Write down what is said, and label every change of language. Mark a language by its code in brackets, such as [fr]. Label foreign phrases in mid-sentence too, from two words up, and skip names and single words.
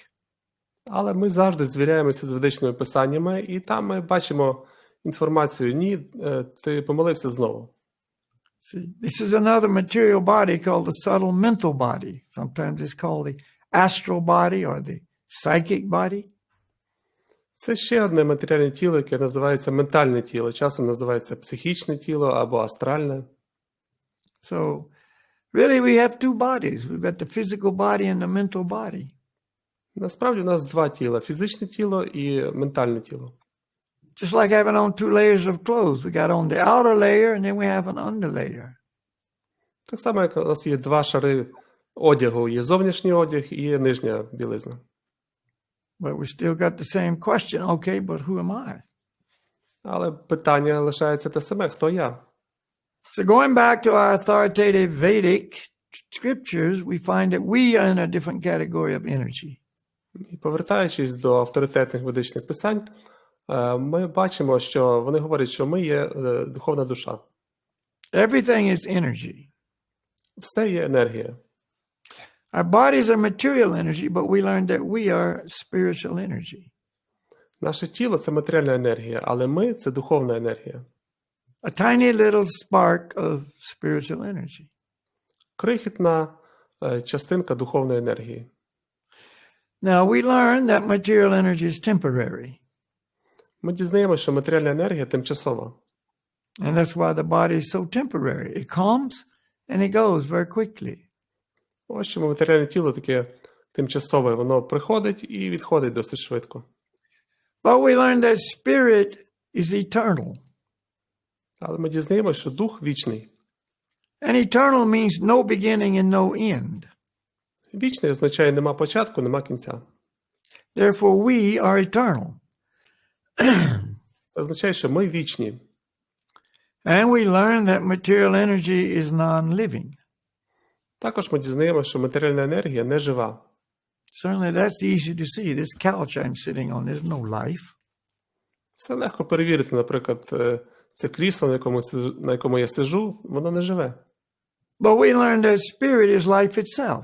[uk] Але ми завжди звіряємося з ведичними писаннями, і там ми бачимо інформацію, ні, ти помилився знову. [en] See, this is another material body called the subtle mental body. Sometimes it's called the astral body or the psychic body. [uk] Це ще одне матеріальне тіло, яке називається ментальне тіло. Часом називається психічне тіло або астральне. [en] So, really we have 2 bodies. We've got the physical body and the mental body. [uk] Насправді у нас 2 тіла – фізичне тіло і ментальне тіло. [en] Just like having on 2 layers of clothes. We got on the outer layer and then we have an underlayer. [uk] Так само, як у нас є 2 шари одягу. Є зовнішній одяг і є нижня білизна. [en] But we still got the same question. Okay, but who am I? [uk] Але питання лишається те саме – хто я? [en] So going back to our authoritative Vedic scriptures, we find that we are in a different category of energy. [uk] І повертаючись до авторитетних ведичних писань, ми бачимо, що вони говорять, що ми є духовна душа. [en] Everything is energy. [uk] Все є енергія. [en] Our bodies are material energy, but we learned that we are spiritual energy. [uk] Наше тіло – це матеріальна енергія, але ми – це духовна енергія. [en] A tiny little spark of spiritual energy. [uk] Крихітна частинка духовної енергії. [en] Now we learn that material energy is temporary. [uk] Ми дізнаємося, що матеріальна енергія тимчасова. [en] And that's why the body is so temporary. It comes and it goes very quickly. [uk] Ось чому матеріальне тіло таке тимчасове. Воно приходить і відходить досить швидко. [en] But we learn that spirit is eternal. [uk] Але ми дізнаємося, що дух вічний. [en] And eternal means no beginning and no end. [uk] Вічний означає нема початку, нема кінця. [en] Therefore we are eternal. [uk] Це означає, що ми вічні. [en] And we learn that material energy is non-living. [uk] Також ми дізнаємося, що матеріальна енергія не жива. [en] Certainly that's easy to see. This couch I'm sitting on, there's no life. [uk] Це легко перевірити, наприклад, це крісло, на якому я сиджу, воно не живе. [en] But we learn that spirit is life itself.